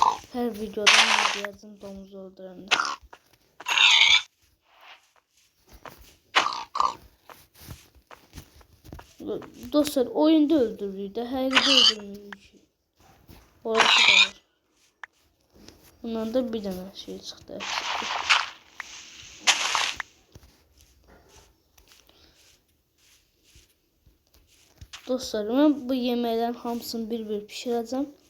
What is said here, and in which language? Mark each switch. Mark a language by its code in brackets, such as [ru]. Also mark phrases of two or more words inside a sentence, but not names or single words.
[tr] Her videoda ne diyeceğim domuz öldürenler. [az] Dostlar, oyunda öldürürük de, həqiqdə öldürmürük. Orası da var. Bundan da bir dənə şey çıxdı. Dostlar, mən bu yeməklərin hamısını bir-bir pişirəcəm.